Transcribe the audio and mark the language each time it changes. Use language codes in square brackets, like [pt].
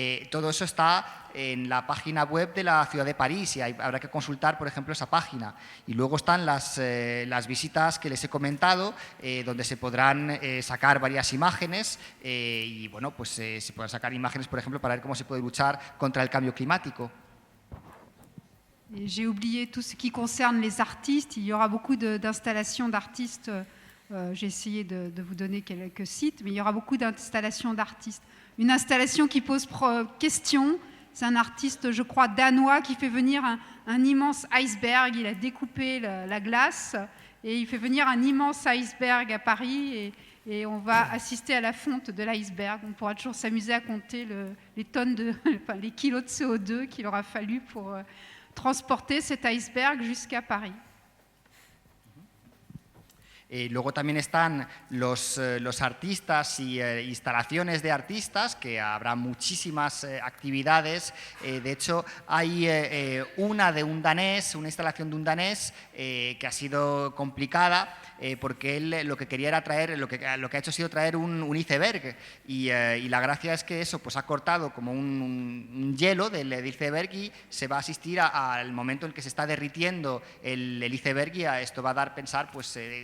[es] Todo eso está en la página web de la ciudad de París y habrá que consultar, por ejemplo, esa página. Y luego están las visitas que les he comentado, donde se podrán sacar varias imágenes y, bueno, pues se podrán sacar imágenes, por ejemplo, para ver cómo se puede luchar contra el cambio climático. [fr] J'ai oublié tout ce qui concerne les artistes. Il y aura beaucoup d'installations d'artistes. J'ai essayé de vous donner quelques sites, mais il y aura beaucoup d'installations d'artistes. Une installation qui pose question, c'est un artiste, je crois, danois qui fait venir un immense iceberg. Il a découpé la glace et il fait venir un immense iceberg à Paris et on va assister à la fonte de l'iceberg. On pourra toujours s'amuser à compter les tonnes les kilos de CO2 qu'il aura fallu pour transporter cet iceberg jusqu'à Paris. [es] Luego también están los artistas y instalaciones de artistas, que habrá muchísimas actividades. De hecho, hay una instalación de un danés que ha sido complicada porque él lo que quería era traer, lo que ha hecho ha sido traer un iceberg y la gracia es que eso pues ha cortado como un hielo del iceberg y se va a asistir al momento en que se está derritiendo el iceberg y a esto va a dar pensar pues